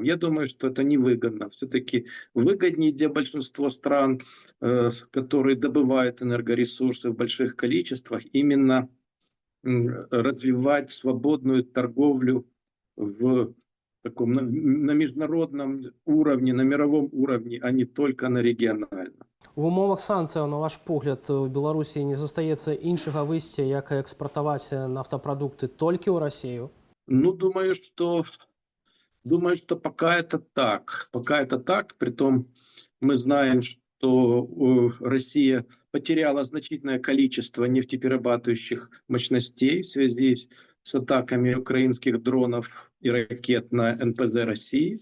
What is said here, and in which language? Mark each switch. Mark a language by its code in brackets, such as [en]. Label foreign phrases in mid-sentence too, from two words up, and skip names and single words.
[ru] Я думаю, что это невыгодно. Все-таки выгоднее для большинства стран, которые добывают энергоресурсы в больших количествах, именно развивать свободную торговлю в таком, на международном уровне, на мировом уровне, а не только на региональном. [be] У умовах санкцыяў, на ваш погляд, у Беларусі не застаецца іншага выйсця, як экспартаваць нафтапрадукты толькі ў Расію? Ну, [ru] думаю, что пока это так. Пока это так. Притом мы знаем, что Россия потеряла значительное количество нефтеперерабатывающих мощностей в связи с атаками украинских дронов и ракет на НПЗ России.